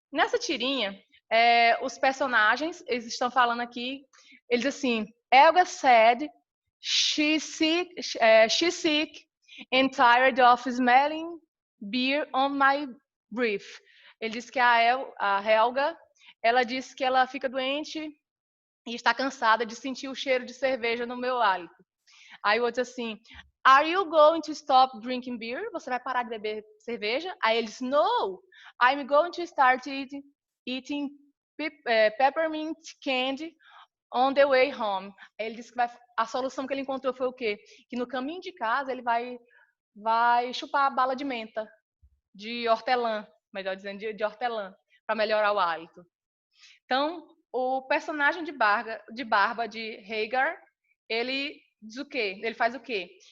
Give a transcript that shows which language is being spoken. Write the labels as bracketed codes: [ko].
[pt] Nessa tirinha, os personagens, eles estão falando aqui, eles assim, [en] Helga said, she's sick and tired of smelling beer on my breath. [pt] Ele diz que a Helga, ela disse que ela fica doente e está cansada de sentir o cheiro de cerveja no meu hálito. Aí o outro assim, [en] are you going to stop drinking beer? [pt] Você vai parar de beber cerveja? Aí ele disse, [en] no, I'm going to start eating peppermint candy on the way home. [pt] Aí ele disse que a solução que ele encontrou foi o quê? Que no caminho de casa ele vai chupar a bala de menta, de hortelã, melhor dizendo, de hortelã, para melhorar o hálito. Então, o personagem de barba de Hagar, ele diz o quê? Ele faz o quê?